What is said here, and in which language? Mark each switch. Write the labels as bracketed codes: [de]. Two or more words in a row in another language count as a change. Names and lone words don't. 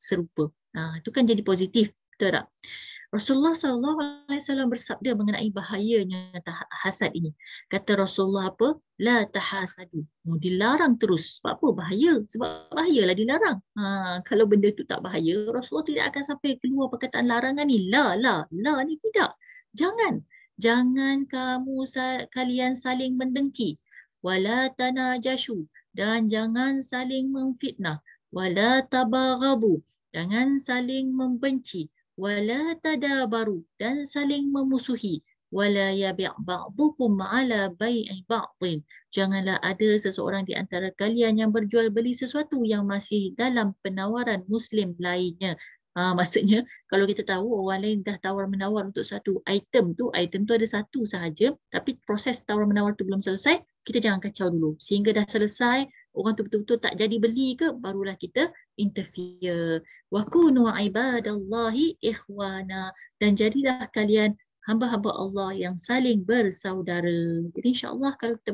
[ms] Itu kan jadi positif, betul tak? Rasulullah SAW bersabda mengenai bahayanya hasad ini. Kata Rasulullah apa? [ar] لا تحاسدوا. [ms] Oh, dilarang terus. Sebab apa? Bahaya. Sebab bahayalah dilarang. Kalau benda tu tak bahaya, Rasulullah tidak akan sampai keluar perkataan larangan ni. La ni tidak. Jangan. Jangan kalian saling mendengki. [ar] ولا تناجشوا. [ms] Dan jangan saling memfitnah. [ar] ولا تباغضوا. [ms] Jangan saling membenci. [ar] ولا تدابروا, [ms] dan saling memusuhi. [ar] ولا يبع بعضكم على بيع بعض. [ms] Janganlah ada seseorang di antara kalian yang berjual beli sesuatu yang masih dalam penawaran muslim lainnya. Maksudnya kalau kita tahu orang lain dah tawar-menawar untuk satu item tu ada satu sahaja, tapi proses tawar-menawar tu belum selesai, kita jangan kacau dulu. Sehingga dah selesai, orang tu betul-betul tak jadi beli ke, barulah kita interfere. [ar] وكونوا عباد الله إخوانا, [ms] dan jadilah kalian hamba-hamba Allah yang saling bersaudara. Jadi [ar] إن شاء الله [ms] kalau kita